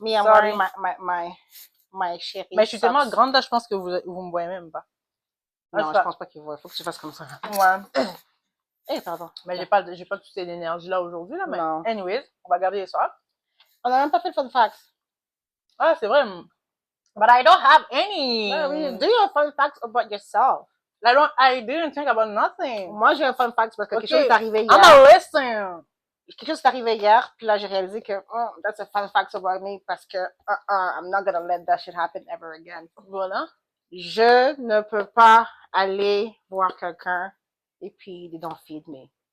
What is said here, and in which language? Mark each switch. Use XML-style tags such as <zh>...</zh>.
<en>Me, I'm wearing my chérie.</en> <fr>Mais je suis tellement grande, là, je pense que vous me voyez même pas. Non, je pense pas qu'il voit. Faut que tu fasses comme ça. Ouais. Eh, pardon. Mais j'ai pas toute cette énergie-là aujourd'hui, là, mais non. Anyways, on va garder les socks. On a même pas fait le fun facts. Ah, c'est vrai.</fr> <en>But I don't have any. Do your fun facts about yourself. I didn't think about nothing.</en> <fr>Moi, j'ai un fun fact parce que quelque chose est arrivé hier. I'm a listen. Quelque chose est arrivé hier, puis là, j'ai réalisé que</fr> <en>that's a fun fact about me</en> <fr>parce que</fr> <en>I'm not gonna let that shit happen ever again.</en> <fr>Voilà. Je ne peux pas aller voir quelqu'un et puis</fr> <en>they don't feed me.</en>